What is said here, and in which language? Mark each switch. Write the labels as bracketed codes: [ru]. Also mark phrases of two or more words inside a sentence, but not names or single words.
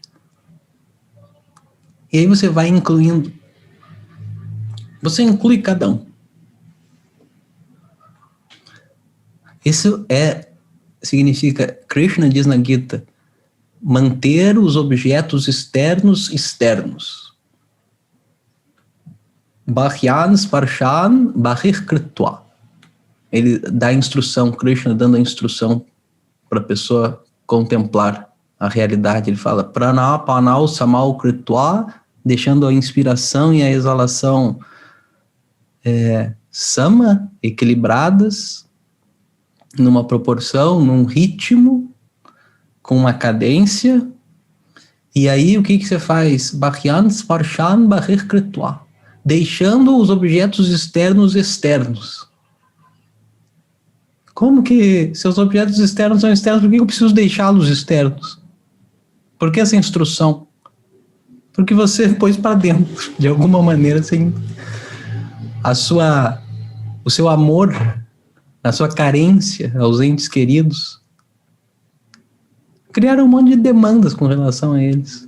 [pt] E aí você vai incluindo. Você inclui cada um. Isso significa, Krishna diz na Gita, manter os objetos externos externos. [sa] Bahyan sparshan bahir kritva. [pt] Ele dá a instrução, Krishna dando a instrução para a pessoa contemplar a realidade. Ele fala, [sa] pranapanau samal kritva, [pt] deixando a inspiração e a exalação sama, equilibradas, numa proporção, num ritmo, com uma cadência. E aí o que você faz? [sa] Bahyan sparshan bahir kritva, [pt] deixando os objetos externos externos. Como que seus objetos externos são externos? Por que eu preciso deixá-los externos? Por que essa instrução? Porque você pôs para dentro, de alguma maneira, assim, o seu amor, a sua carência aos entes queridos, criaram um monte de demandas com relação a eles.